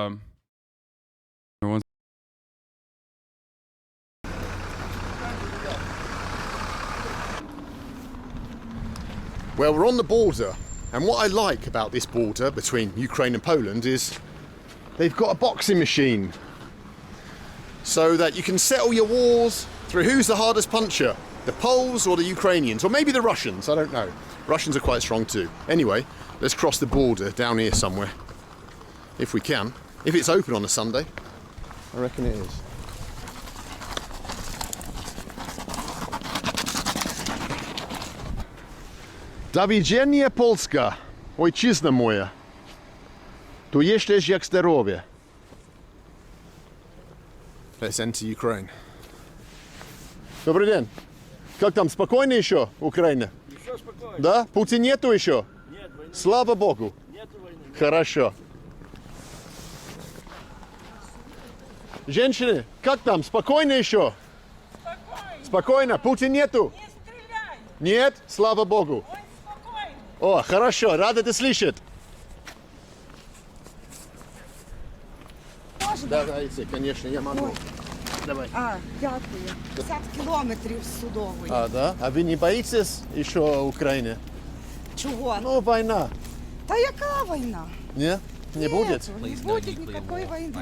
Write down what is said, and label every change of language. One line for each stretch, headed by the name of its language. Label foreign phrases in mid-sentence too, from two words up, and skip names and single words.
English: Well, we're on the border, and what I like about this border between Ukraine and Poland is they've got a boxing machine so that you can settle your wars through who's the hardest puncher, the Poles or the Ukrainians, or maybe the Russians, I don't know. Russians are quite strong too. Anyway, let's cross the border down here somewhere, if we can. If it's open on a Sunday, I reckon it is.
Polish: Do widzenia Polska, ojczyzna moja. Tu jesteś jak zdrowie.
English: Let's enter Ukraine.
Russian: Добрый день. Как там, спокойно еще, Украина? Еще спокойно. Да? Путин нету еще? Нет войны. Слава Богу. Нету войны. Хорошо. Женщины, как там, спокойно еще? Спокойно. Спокойно. Путин нету? Не стреляй. Нет? Слава Богу. Он спокойно. О, хорошо, рад это слышать.
Ukrainian: Можна?
Russian: Давайте, конечно, я могу. Ой. Давай.
Ukrainian: Дякую. 50 кілометрів з судової.
Russian: Да? А вы не боитесь еще Украины?
Ukrainian: Чого?
Russian: Ну, война.
Ukrainian: Та яка війна?
Russian: Не? Не будет? Не будет никакой войны.